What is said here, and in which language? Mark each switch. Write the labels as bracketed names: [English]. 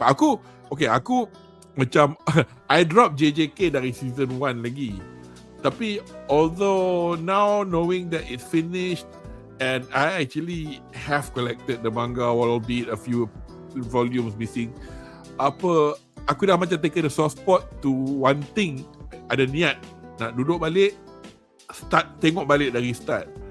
[Malay] Aku macam [English] I drop [Malay] JJK dari Season 1 lagi. [English] Tapi although now knowing that it's finished and I actually have collected the manga, albeit a few volumes missing, [Malay] aku dah macam [English] taken a soft spot to one thing. [Malay] Ada niat nak duduk balik, tengok balik dari start.